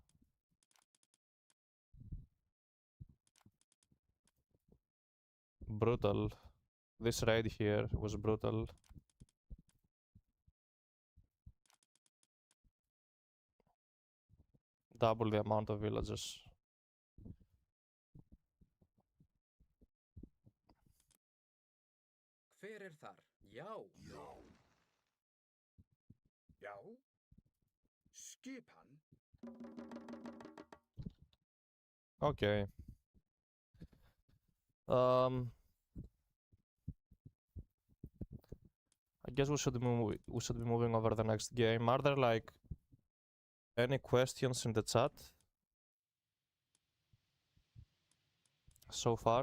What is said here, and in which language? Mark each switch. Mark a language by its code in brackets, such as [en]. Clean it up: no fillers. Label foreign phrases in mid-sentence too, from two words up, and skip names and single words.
[en] Brutal. This raid here was brutal. Double the amount of villagers. [is] Hver þar? Já. Já. Skipan. [en] Okay. I guess we should be moving over the next game. Are there like any questions in the chat so far?